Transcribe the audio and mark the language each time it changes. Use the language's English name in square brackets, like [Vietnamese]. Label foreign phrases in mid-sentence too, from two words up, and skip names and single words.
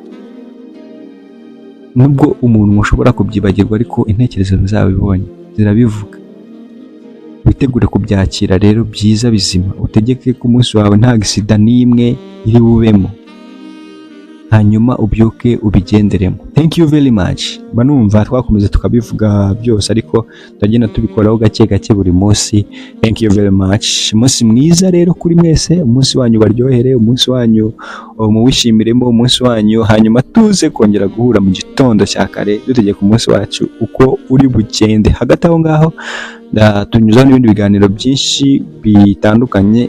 [Kinyarwanda] Nubwo umuntu ushobora kubyibagirwa ariko intekerezo zabibonye zirabivuga. Witegure kubyakira rero byiza bizima. Utegeke ko umunsi wawe nta gisida n'imwe iri bubemo. Hanyuma ubyuke ubigenderemo. [English] Thank you very much. [Kinyarwanda] Banumva twakomeza tukabivuga byose ariko tugenda tubikoraho gake gake buri munsi. [English] Thank you very much. [Kinyarwanda] Umunsi mwiza rero kuri mwese. Umunsi wanyu baryohere, umunsi wanyu muwishimiremo, umunsi wanyu. Hanyuma tuze kongera guhura mu gitondo cya kare dutegeka umunsi wacu uko uri bugende. Hagati aho ngaho tunyuzaho n'ibindi biganiro byinshi bitandukanye.